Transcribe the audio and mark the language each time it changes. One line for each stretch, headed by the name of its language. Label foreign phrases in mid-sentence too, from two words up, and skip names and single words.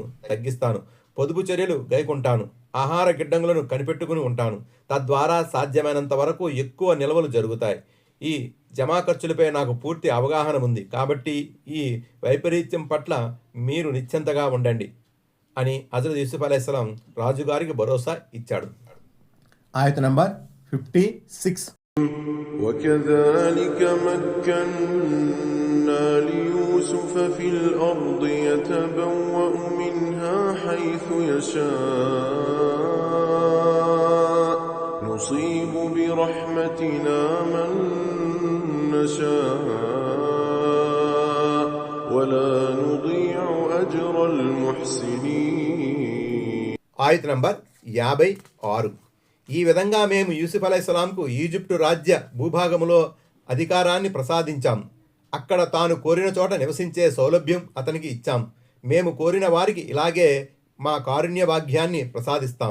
Telugu: తగ్గిస్తాను, పొదుపు చర్యలు గైకుంటాను, ఆహార గిడ్డంగులను కనిపెట్టుకుని ఉంటాను, తద్వారా సాధ్యమైనంత వరకు ఎక్కువ నిల్వలు జరుగుతాయి. ఈ జమా ఖర్చులపై నాకు పూర్తి అవగాహన ఉంది, కాబట్టి ఈ వైపరీత్యం పట్ల మీరు నిశ్చింతగా ఉండండి అని హజరత్ యూసుఫ్ అలైహిస్సలాం రాజుగారికి భరోసా ఇచ్చాడు. ఆయత్ నంబర్ 56.
Arabic: وكذلك مكنا ليوسف في الأرض يتبوأ منها حيث يشاء نصيب برحمتنا من نشاء ولا نضيع أجر المحسنين.
Telugu: ఆయత్ నంబర్ 56. ఈ విధంగా మేము యూసుఫ్ అలైహిస్సలాంకు ఈజిప్టు రాజ్య భూభాగములో అధికారాన్ని ప్రసాదించాం. అక్కడ తాను కోరిన చోట నివసించే సౌలభ్యం అతనికి ఇచ్చాం. మేము కోరిన వారికి ఇలాగే మా కారుణ్య భాగ్యాన్ని ప్రసాదిస్తాం.